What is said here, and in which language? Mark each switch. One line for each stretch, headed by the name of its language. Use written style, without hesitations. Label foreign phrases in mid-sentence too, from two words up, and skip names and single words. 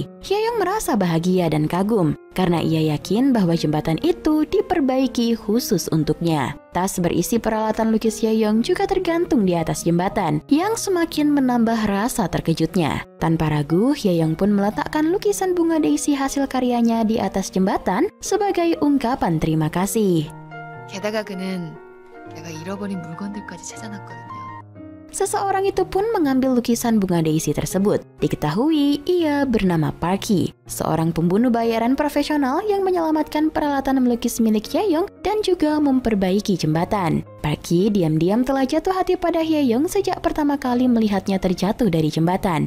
Indonesian: Hyeyoung merasa bahagia dan kagum karena ia yakin bahwa jembatan itu diperbaiki khusus untuknya. Tas berisi peralatan lukis Hyeyoung juga tergantung di atas jembatan, yang semakin menambah rasa terkejutnya. Tanpa ragu, Hyeyoung pun meletakkan lukisan bunga daisy hasil karyanya di atas jembatan sebagai ungkapan terima kasih.
Korean: 게다가 그는 내가 잃어버린 물건들까지 찾아놨거든요.
Indonesian: Seseorang itu pun mengambil lukisan bunga daisy tersebut. Diketahui ia bernama Parky, seorang pembunuh bayaran profesional yang menyelamatkan peralatan melukis milik Hyeyoung dan juga memperbaiki jembatan. Parky diam-diam telah jatuh hati pada Hyeyoung sejak pertama kali melihatnya terjatuh dari jembatan.